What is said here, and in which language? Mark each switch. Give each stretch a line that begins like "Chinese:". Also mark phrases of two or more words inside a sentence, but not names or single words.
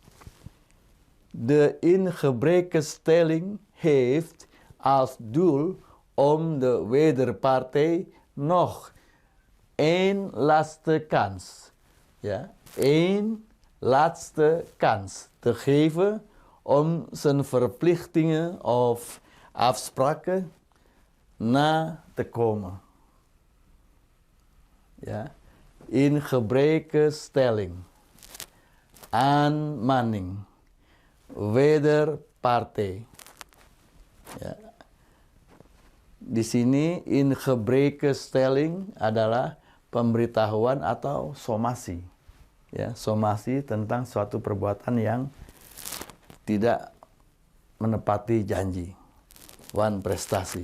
Dutch: De ingebrekenstelling heeft als doel om de wederpartij nog één laatste kans, ja, één laatste kans te geven om zijn verplichtingen of afspraken na te komen. Ja, in Gebrekenstelling, aanmaning, wederpartij.
Indonesian: Ya. Di sini
Dutch: in Gebrekenstelling
Indonesian: adalah pemberitahuan atau somasi. Ya, somasi tentang suatu perbuatan yang tidak menepati janji, wanprestasi.